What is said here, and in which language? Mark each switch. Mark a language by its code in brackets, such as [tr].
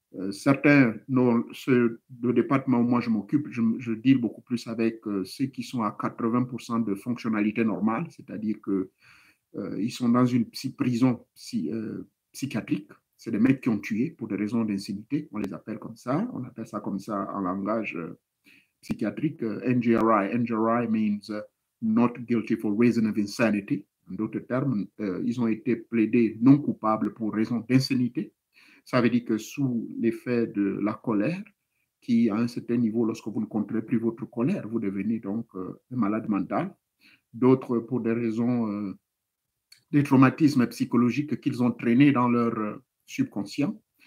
[fr] Certains, le département où moi je m'occupe, je deal beaucoup plus avec ceux qui sont à 80% de fonctionnalité normale, c'est-à-dire que ils sont dans une prison psychiatrique. C'est des mecs qui ont tué pour des raisons d'insanité. On les appelle comme ça. On appelle ça comme ça en langage psychiatrique. NGRI. [en] NGRI means not guilty for reason of insanity. [fr] En d'autres termes, ils ont été plaidés non coupables pour raison d'insanité. Ça veut dire que sous l'effet de la colère, qui à un certain niveau, lorsque vous ne contrôlez plus votre colère, vous devenez donc un malade mental. D'autres, pour des raisons des traumatismes psychologiques qu'ils ont traînés dans leur subconscient.